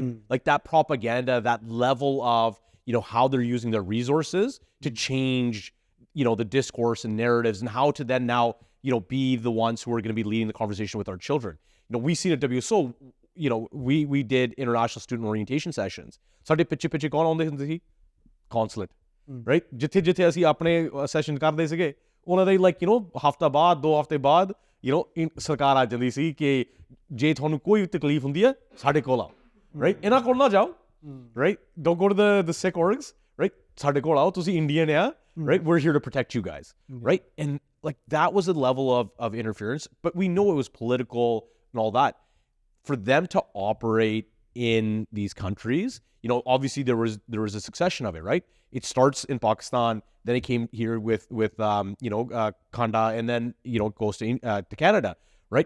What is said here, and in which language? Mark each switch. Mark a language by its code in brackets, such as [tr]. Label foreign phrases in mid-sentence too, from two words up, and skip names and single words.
[en] Like that propaganda, that level of, how they're using their resources to change, the discourse and narratives, and how to then now, be the ones who are going to be leading the conversation with our children. We see at WSO, we did international student orientation sessions. [pa] ਸਾਡੇ ਪਿੱਛੇ ਪਿੱਛੇ ਕੌਣ ਆਉਂਦੇ ਹੁੰਦੇ ਸੀ? Consulate, right? ਜਿੱਥੇ ਅਸੀਂ ਆਪਣੇ ਸੈਸ਼ਨ ਕਰਦੇ ਸੀਗੇ, ਉਹਨਾਂ ਦੇ ਹਫਤਾ ਬਾਅਦ 2 ਹਫ਼ਤੇ ਬਾਅਦ ਸਰਕਾਰ ਆ ਜਾਂਦੀ ਸੀ ਕਿ ਜੇ ਤੁਹਾਨੂੰ ਕੋਈ ਤਕਲੀਫ ਹੁੰਦੀ ਹੈ ਸਾਡੇ ਕੋਲ ਆਓ, right? ਇਹਨਾਂ ਕੋਲ ਨਾ ਜਾਓ, right? [en] Don't go to the Sikh orgs, right? [pa] ਸਾਡੇ ਕੋਲ ਆਓ, ਤੁਸੀਂ Indian ਆ, right? [en] We're here to protect you guys, right? And like that was a level of interference, but we know it was political and all that. For them to operate in these countries, obviously there was a succession of it, right? It starts in Pakistan, then it came here with Kanda, and then it goes to Canada, right?